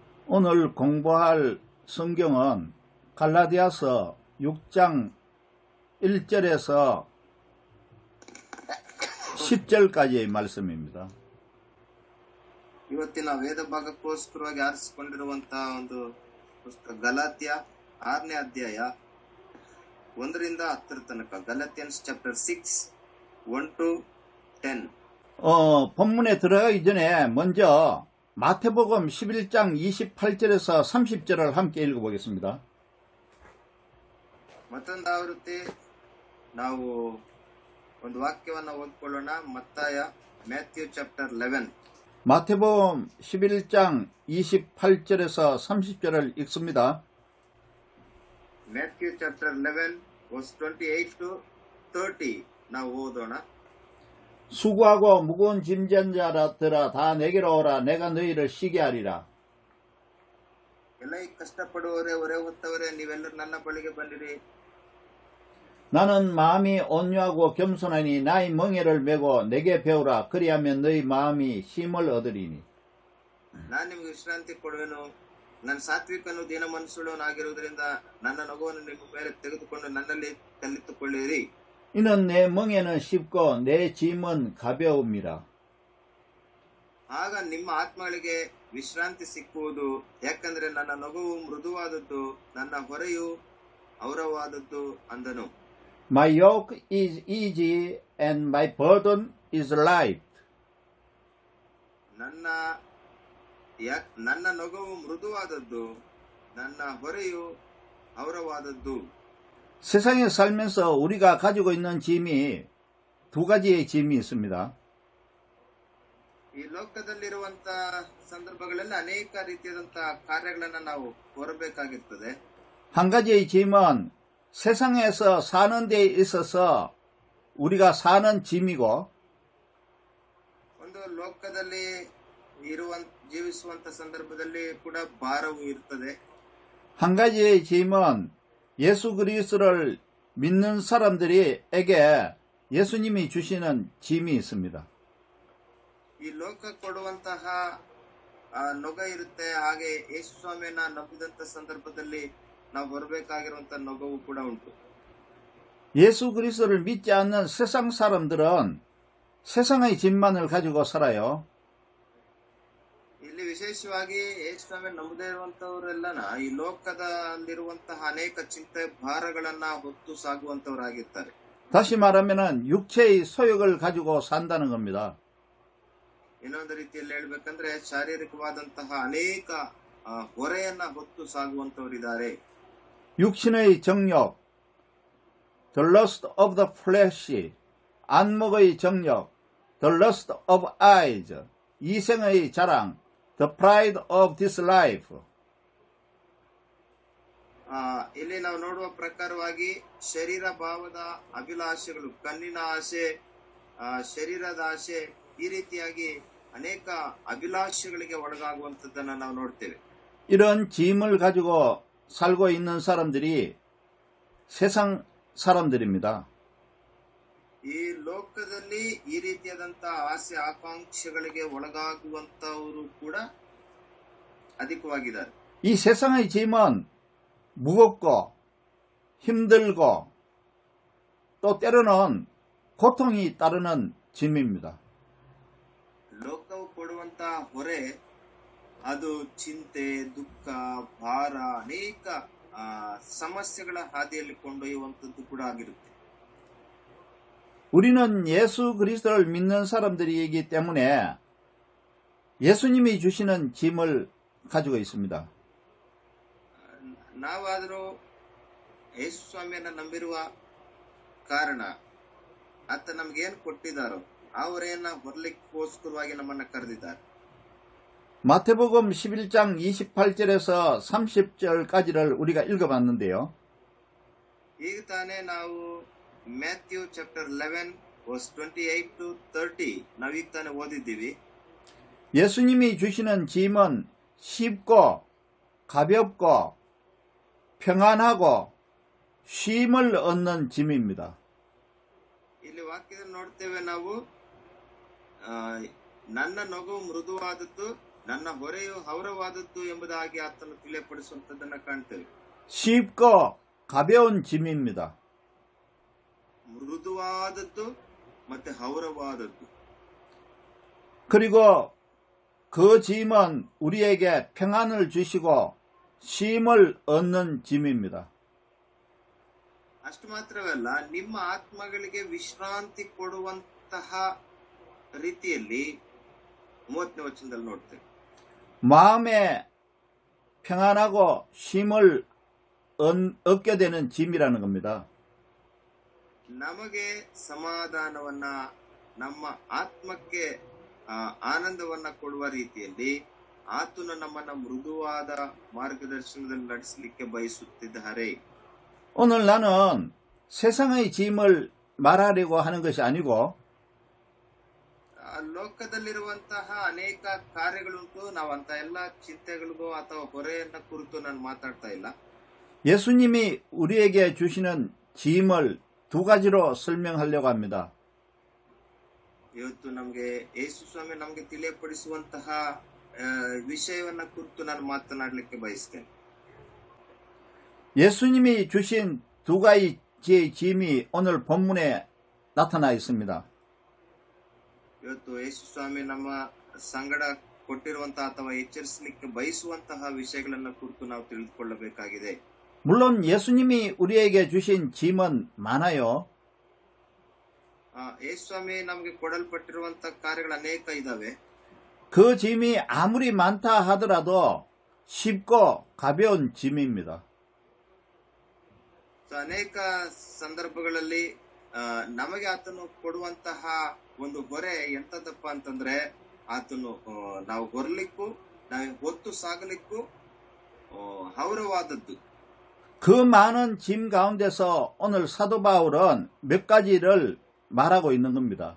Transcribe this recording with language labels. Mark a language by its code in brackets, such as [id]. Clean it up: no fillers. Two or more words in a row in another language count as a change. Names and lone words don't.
[ko] 오늘 공부할 성경은 갈라디아서 6장 1절에서 10절까지의 말씀입니다. [kn] ಇವತ್ತಿನ ವೇದ ಭಾಗಕ್ಕೋಸ್ಕರವಾಗಿ ಆರಿಸಿಕೊಂಡಿರುವಂತಹ ಒಂದು ಪುಸ್ತಕ ಗಲಾತ್ಯ 6ನೇ ಅಧ್ಯಾಯ 1ರಿಂದ 10ರ ತನಕ. [en] Galatians chapter 6 1 to 10. [ko] 본문에 들어가기 전에 먼저 마태복음 11장 28절에서 30절을 함께 읽어보겠습니다. [kn] ಮತ್ತೊಂದು ಆವೃತ್ತಿ ನಾವು ಒಂದು ವಾಕ್ಯವನ್ನು ಓದ್ಕೊಳ್ಳೋಣ. [en] Matthew chapter 11. [ko] 마태복음 11장 28절에서 30절을 읽습니다. [en] Matthew chapter 11 verse 28 to 30 [kn] ನಾವು ಓದೋಣ. [ko] 수고하고 무거운 짐진 자들아 다 내게로 오라. 내가 너희를 쉬게 하리라. [kn] ಎಲ್ಲ ಕಷ್ಟಪಡುವವರೇ ಹೊರೆ ಹೊತ್ತವರೇ ನೀವೆಲ್ಲರೂ ನನ್ನ ಬಳಿಗೆ ಬನ್ನಿರಿ. [ko] 나는 마음이 온유하고 겸손하니 나의 멍에를 메고 내게 배우라. 그리하면 너희 마음이 쉼을 얻으리니. [kn] ನಾನು ನಿಮಗೆ ವಿಶ್ರಾಂತಿ ಕೊಡುವೆನು. ನನ್ನ ಸಾತ್ವಿಕನು ದೀನ ಮನಸ್ಸುಳ್ಳವನಾಗಿರುವುದರಿಂದ ನನ್ನ ನಗುವನ್ನು ನಿಮ್ಮ ಮೇಲೆ ತೆಗೆದುಕೊಂಡು ನನ್ನಲ್ಲಿ ಕಲಿತುಕೊಳ್ಳಿರಿ. [ko] 이는 내 멍에는 쉽고 내 짐은 가벼움이라. [kn] ಆಗ ನಿಮ್ಮ ಆತ್ಮಗಳಿಗೆ ವಿಶ್ರಾಂತಿ ಸಿಕ್ಕುವುದು. ಯಾಕಂದ್ರೆ ನನ್ನ ನಗುವು ಮೃದುವಾದದ್ದು, ನನ್ನ ಹೊರೆಯು ಹೌರವಾದದ್ದು ಅಂದನು. [en] My yoke is easy and my burden is light. [kn] ನನ್ನ ನಗುವು ಮೃದುವಾದದ್ದು, ನನ್ನ ಹೊರೆಯು ಹೌರವಾದದ್ದು. [ko] 세상에 살면서 우리가 가지고 있는 짐이 두 가지의 짐이 있습니다. [kn] ಈ ಲೋಕದಲ್ಲಿರುವಂತ ಸಂದರ್ಭಗಳಲ್ಲಿ ಅನೇಕ ರೀತಿಯಾದಂತಹ ಕಾರ್ಯಗಳನ್ನ ನಾವು ಹೊರಬೇಕಾಗಿರ್ತದೆ. [ko] 한 가지의 짐은 세상에서 사는 데 있어서 우리가 사는 짐이고, [kn] ಒಂದು ಲೋಕದಲ್ಲಿ ಜೀವಿಸುವಂತ ಸಂದರ್ಭದಲ್ಲಿ ಕೂಡ ಭಾರವು ಇರ್ತದೆ. [ko] 한 가지의 짐은 예수 그리스도를 믿는 사람들에게 예수님이 주시는 짐이 있습니다. [kn] ಈ ಲೋಕ ಕೊಡುವಂತಹ ನೊಗ ಇರುತ್ತೆ. ಹಾಗೆ ಯೇಸು ಸ್ವಾಮಿಯನ್ನ ನಂಬಿದಂತ ಸಂದರ್ಭದಲ್ಲಿ ನಾವು ಹೊರಬೇಕಾಗಿರುವಂತಹ ನೊಗವು ಕೂಡ ಉಂಟು. [ko] 예수 그리스도를 믿지 않는 세상 사람들은 세상의 짐만을 가지고 살아요. [kn] ಇಲ್ಲಿ ವಿಶೇಷವಾಗಿ ಯೇಸು ಸ್ವಾಮಿ ನಂಬದೇ ಇರುವಂತವರೆಲ್ಲನ ಈ ಲೋಕದಲ್ಲಿರುವಂತಹ ಅನೇಕ ಚಿಂತೆ ಭಾರಗಳನ್ನ ಹೊತ್ತು ಸಾಗುವಂತವರಾಗಿರ್ತಾರೆ. [ko] 다시 말하면은 육체의 소욕을 가지고 산다는 겁니다. [kn] ಇನ್ನೊಂದು ರೀತಿಯಲ್ಲಿ ಹೇಳ್ಬೇಕಂದ್ರೆ ಶಾರೀರಿಕವಾದಂತಹ ಅನೇಕ ಹೊರೆಯನ್ನ ಹೊತ್ತು ಸಾಗುವಂತವರಿದ್ದಾರೆ. [ko] 육신의 정욕, [en] the lust of the flesh, [ko] 안목의 정욕, [en] the lust of eyes, [ko] 이생의 자랑, [en] the pride of this life. [kn] ಇಲ್ಲಿ ನಾವು ನೋಡುವ ಪ್ರಕಾರವಾಗಿ ಶರೀರ ಭಾವದ ಅಭಿಲಾಷೆಗಳು, ಕಣ್ಣಿನ ಆಸೆ, ಶರೀರದ ಆಸೆ, ಈ ರೀತಿಯಾಗಿ ಅನೇಕ ಅಭಿಲಾಷೆಗಳಿಗೆ ಒಳಗಾಗುವಂತದ್ದನ್ನ ನಾವು ನೋಡ್ತೇವೆ. [ko] 이런 짐을 가지고 살고 있는 사람들이 세상 사람들입니다. [kn] ಈ ಲೋಕದಲ್ಲಿ ಈ ರೀತಿಯಾದಂತಹ ಆಸೆ ಆಕಾಂಕ್ಷೆಗಳಿಗೆ ಒಳಗಾಗುವಂತವರು ಕೂಡ ಅಧಿಕವಾಗಿದ್ದಾರೆ. [ko] 이 세상의 짐은 무겁고 힘들고 또 때로는 고통이 따르는 짐입니다. [kn] ಲೋಕವು ಕೊಡುವಂತಹ ಹೊರೆ ಅದು ಚಿಂತೆ, ದುಃಖ, ಭಾರ, ಅನೇಕ ಸಮಸ್ಯೆಗಳ ಹಾದಿಯಲ್ಲಿ ಕೊಂಡೊಯ್ಯುವಂಥದ್ದು ಕೂಡ ಆಗಿರುತ್ತೆ. [ko] 우리는 예수 그리스도를 믿는 사람들이기 때문에 예수님이 주시는 짐을 가지고 있습니다. [kn] ನಾವಾದರೂ ಯೇಸು ಸ್ವಾಮಿಯನ್ನ ನಂಬಿರುವ ಕಾರಣ ಆತ ನಮ್ಗೇನು ಕೊಟ್ಟಿದ್ದಾರೋ ಆ ಹೊರೆಯನ್ನ ಹೊರಲಿಕ್ಕೋಸ್ಕರವಾಗಿ ನಮ್ಮನ್ನ ಕರೆದಿದ್ದಾರೆ. [ko] 마태복음 11장 28절에서 30절까지를 우리가 읽어봤는데요. [kn] ಈಗ ತಾನೇ ನಾವು [en] Matthew chapter 11 verse 28 to 30 [kn] ನಾವೀಗ ತಾನೇ ಓದಿದ್ದೀವಿ. [ko] 예수님이 주시는 짐은 쉽고 가볍고 평안하고 쉼을 얻는 짐입니다. [kn] ಇಲ್ಲಿ ವಾಕ್ಯದಲ್ಲಿ ನೋಡ್ತೇವೆ ನಾವು ನನ್ನ ನಗು ಮೃದುವಾದದ್ದು, ನನ್ನ ಹೊರೆಯು ಹೌರವಾದದ್ದು ಎಂಬುದಾಗಿ ಆತನು ತಿಳಿಯಪಡಿಸುವಂತದ್ದನ್ನ ಕಾಣ್ತೇವೆ. [ko] 쉽고 가벼운 짐입니다. [kn] ಮೃದುವಾದದ್ದು ಮತ್ತೆ ಹೌರವಾದದ್ದು. [ko] 그리고 그 짐은 우리에게 평안을 주시고 쉼을 얻는 짐입니다. [kn] ಅಷ್ಟು ಮಾತ್ರವಲ್ಲ, ನಿಮ್ಮ ಆತ್ಮಗಳಿಗೆ ವಿಶ್ರಾಂತಿ ಕೊಡುವಂತಹ ರೀತಿಯಲ್ಲಿ 30ನೇ ವಚನದಲ್ಲಿ ನೋಡ್ತೇವೆ. [ko] 마음에 평안하고 쉼을 얻게 되는 짐이라는 겁니다. [kn] ನಮಗೆ ಸಮಾಧಾನವನ್ನ, ನಮ್ಮ ಆತ್ಮಕ್ಕೆ ಆನಂದವನ್ನ ಕೊಡುವ ರೀತಿಯಲ್ಲಿ ಆತನು ನಮ್ಮನ್ನ ಮೃದುವಾದ ಮಾರ್ಗದರ್ಶನದಲ್ಲಿ ನಡೆಸಲಿಕ್ಕೆ ಬಯಸುತ್ತಿದ್ದಾರೆ. [ko] 오늘 나는 세상의 짐을 말하려고 하는 것이 아니고 [kn] ಲೋಕದಲ್ಲಿರುವಂತಹ ಅನೇಕ ಕಾರ್ಯಗಳುಂಟು. ನಾವಂತ ಎಲ್ಲ ಚಿಂತೆಗಳಿಗೂ ಅಥವಾ ಹೊರೆಯನ್ನ ಕುರಿತು ನಾನು ಮಾತಾಡ್ತಾ ಇಲ್ಲ. [ko] 예수님이 우리에게 주시는 짐을 두 가지로 설명하려고 합니다. [kn] ಇವತ್ತು ನಮ್ಗೆ ಯೇಸು ಸ್ವಾಮಿ ನಮ್ಗೆ ತಿಳಿಯಪಡಿಸುವಂತಹ ವಿಷಯವನ್ನ ಕುರಿತು ನಾನು ಮಾತನಾಡಲಿಕ್ಕೆ ಬಯಸ್ತೇನೆ. [ko] 예수님이 주신 두 가지의 짐이 오늘 본문에 나타나 있습니다. [kn] ಇವತ್ತು ಯೇಸು ಸ್ವಾಮಿ ನಮ್ಮ ಸಂಗಡ ಕೊಟ್ಟಿರುವಂತಹ ಅಥವಾ ಎಚ್ಚರಿಸಲಿಕ್ಕೆ ಬಯಸುವಂತಹ ವಿಷಯಗಳನ್ನ ಕುರಿತು ನಾವು ತಿಳಿದುಕೊಳ್ಳಬೇಕಾಗಿದೆ. [ko] 물론 예수님이 우리에게 주신 짐은 많아요. [kn] ಯೇಸು ಸ್ವಾಮಿ ನಮ್ಗೆ ಕೊಡಲ್ಪಟ್ಟಿರುವಂತಹ ಕಾರ್ಯಗಳು ಅನೇಕ ಇದಾವೆ. [ko] 그 짐이 아무리 많다 하더라도 쉽고 가벼운 짐입니다. [kn] ಅನೇಕ ಸಂದರ್ಭಗಳಲ್ಲಿ ನಮಗೆ ಆತನು ಕೊಡುವಂತಹ ಒಂದು ಹೊರೆ ಎಂತದಪ್ಪ ಅಂತಂದ್ರೆ, ಆತನು ನಾವು ಹೊರಲಿಕ್ಕೂ ನಾವು ಹೊತ್ತು ಸಾಗಲಿಕ್ಕೂ ಹೌರವಾದದ್ದು. [ko] 그 많은 짐 가운데서 오늘 사도 바울은 몇 가지를 말하고 있는 겁니다.